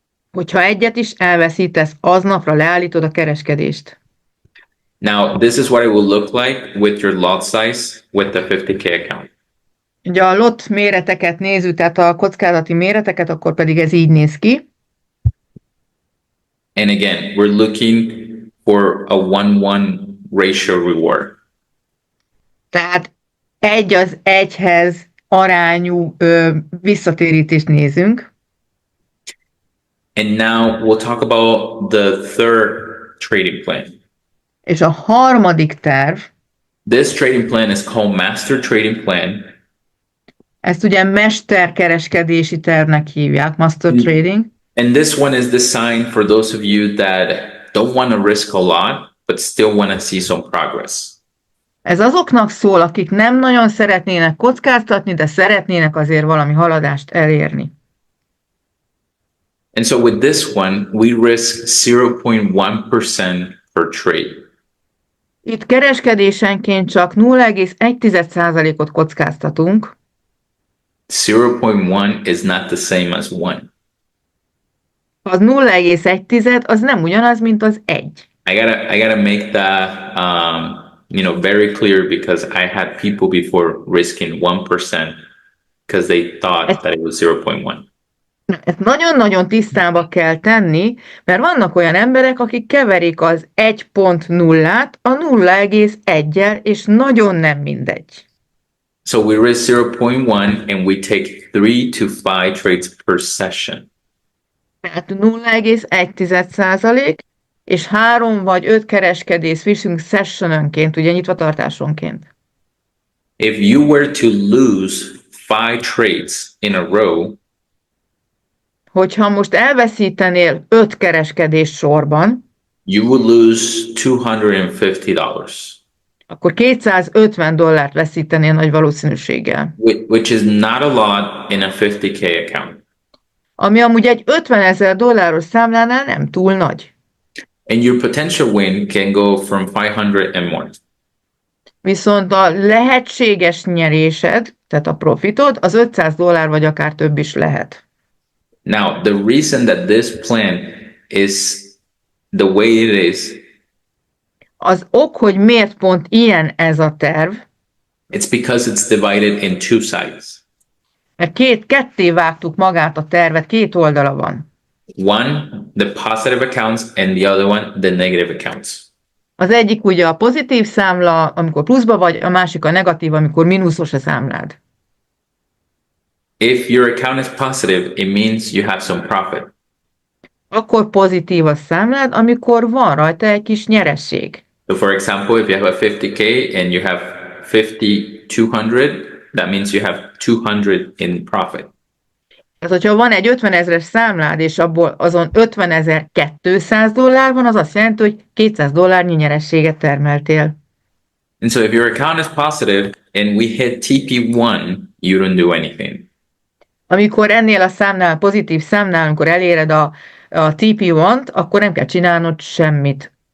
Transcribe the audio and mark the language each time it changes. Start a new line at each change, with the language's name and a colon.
Hungarian: Hogyha egyet is elveszítesz, aznapra leállítod a kereskedést.
English: Now, this is what it will look like with your lot size with the 50K account.
Hungarian: Ugye a lot méreteket nézzük, tehát a kockázati méreteket, akkor pedig ez így néz ki.
English: And again, we're looking for a 1-1 ratio reward.
Hungarian: Tehát 1:1 arányú visszatérítést nézünk.
English: And now we'll talk about the third trading plan.
Hungarian: És a harmadik terv,
English: This trading plan is called Master Trading Plan.
Hungarian: ezt ugye mesterkereskedési tervnek hívják, Master Trading.
English: And this one is designed for those of you that don't want to risk a lot, but still want to see some progress.
Hungarian: Ez azoknak szól, akik nem nagyon szeretnének kockáztatni, de szeretnének azért valami haladást elérni.
English: And so with this one, we risk 0.1% per trade.
Hungarian: Itt kereskedésenként csak 0,1%-ot kockáztatunk.
English: 0.1 is not the same as 1.
Hungarian: Az 0,1 az nem ugyanaz, mint az 1.
English: I gotta make that very clear because I had people before risking 1% because they thought that it was 0.1.
Hungarian: Ezt nagyon-nagyon tisztába kell tenni, mert vannak olyan emberek, akik keverik az 1.0-át a 0,1-jel, és nagyon nem mindegy.
English: So we risk 0.1 and we take 3 to 5 trades per session.
Hungarian: Tehát 0,1%, és 3 vagy 5 kereskedést viszünk sessionönként, ugye nyitvatartásonként.
English: If you were to lose 5 trades in a row,
Hungarian: Hogyha most elveszítenél 5 kereskedést sorban,
English: you would lose $250,
Hungarian: akkor $250 veszítenél nagy valószínűséggel.
English: which is not a lot in a 50K account.
Hungarian: Ami amúgy egy $50,000 számlánál nem túl nagy.
English: And your potential win can go from 500 and more.
Hungarian: Viszont a lehetséges nyerésed, tehát a profitod, az $500 vagy akár több is lehet.
English: Now, the reason that this plan is the way it is,
Hungarian: Az ok, hogy miért pont ilyen ez a terv,
English: it's because it's divided in two sides.
Hungarian: mert ketté vágtuk magát a tervet, két oldala van.
English: One, the positive accounts, and the other one, the negative accounts.
Hungarian: Az egyik ugye a pozitív számla, amikor pluszba vagy, a másik a negatív, amikor mínuszos a számlád.
English: If your account is positive, it means you have some profit.
Hungarian: Akkor pozitív a számlád, amikor van rajta egy kis nyeresség.
English: So for example, if you have a 50K and you have 50,200, that means you have 200 in profit.
Hungarian: Tehát, hogyha van egy 50 000-es számlád, és abból azon $50,200 van, az azt jelenti, hogy $200 nyerességet termeltél.
English: And so if your account is positive and we hit TP1, you don't do anything.
Hungarian: Amikor ennél a számnál, pozitív számnál, amikor eléred a TP1-t, akkor nem kell csinálnod semmit.